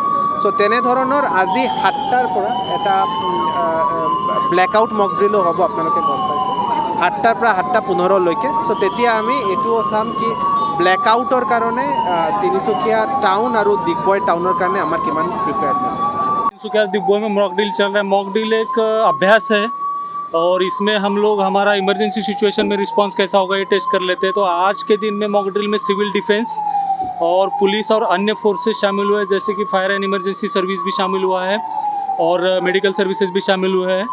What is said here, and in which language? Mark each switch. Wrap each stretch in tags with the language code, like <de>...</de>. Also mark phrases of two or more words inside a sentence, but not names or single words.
<as>সো তেনেধৰণৰ আজি 7টাৰ পৰা এটা</as> <en>blackout mock drill-o</en> <as>হ'ব, আপোনালোকে গম পাইছে 7টাৰ পৰা 7:15লৈকে। সো তেতিয়া আমি এইটোও চাম কি ব্লেকআউটৰ কাৰণে তিনিচুকীয়া টাউন আৰু ডিগবৈ টাউনৰ কাৰণে আমাৰ কিমান প্ৰিপেয়াৰ্ডনেছ আছে।</as> <hi>तिनसुकिया डिगबोई में</hi> <en>mock drill</en> <hi>चल रहा है।</hi> <en>mock drill</en> <hi>एक अभ्यास है और इसमें हम लोग हमारा</hi> <en>emergency situation</en> <hi>में रिस्पांस कैसा होगा ये टेस्ट कर लेते हैं। तो आज के दिन में</hi> <en>mock drill</en> <hi>में</hi> <en>civil defence</en> <hi>और पुलिस और अन्य फोर्सेस शामिल हुए, जैसे कि</hi> <en>fire and emergency service</en> <hi>भी शामिल हुआ है और</hi> <en>medical services</en> <hi>भी शामिल हुए हैं।</hi>